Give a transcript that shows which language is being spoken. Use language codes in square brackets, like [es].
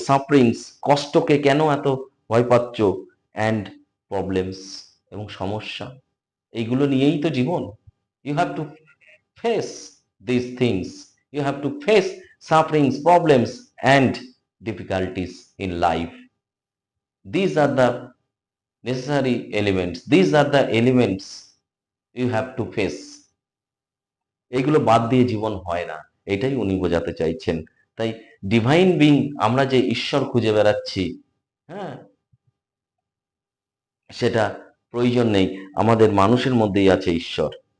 [bn] Sufferings, কষ্টকে কেন এত ভয় পাচ্ছ? [en] and problems, [bn] এবং সমস্যা, এইগুলো নিয়েই তো জীবন। [en] You have to face this things, you have to face sufferings, problems and difficulties in life. These are the necessary elements, these are the elements you have to face. [bn] এগুলো বাদ দিয়ে জীবন হয় না, এটাই উনি বোঝাতে চাইছেন। তাই ডিভাইন বিং, আমরা যে ঈশ্বর খুঁজে বেড়াচ্ছি, হ্যাঁ, সেটা প্রয়োজন নেই, আমাদের মানুষের মধ্যেই আছে ঈশ্বর।